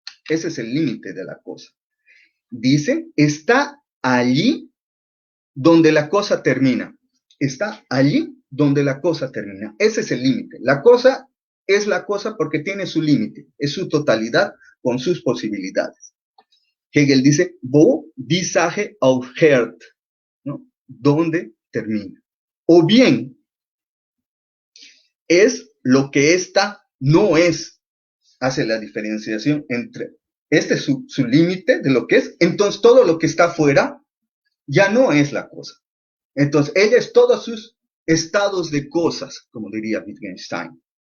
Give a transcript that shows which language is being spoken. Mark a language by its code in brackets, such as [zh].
[es] Ese es el límite de la cosa. Dice, está allí donde la cosa termina. Está allí donde la cosa termina. Ese es el límite. La cosa es la cosa porque tiene su límite, es su totalidad con sus posibilidades. Hegel dice, [de] wo die Sache aufhört, ¿no? [es] ¿Dónde termina? O bien, es lo que ésta no es. Hace la diferenciación entre, este es su límite de lo que es, entonces todo lo que está afuera ya no es la cosa. Entonces, ella es todos sus estados de cosas, como diría Wittgenstein.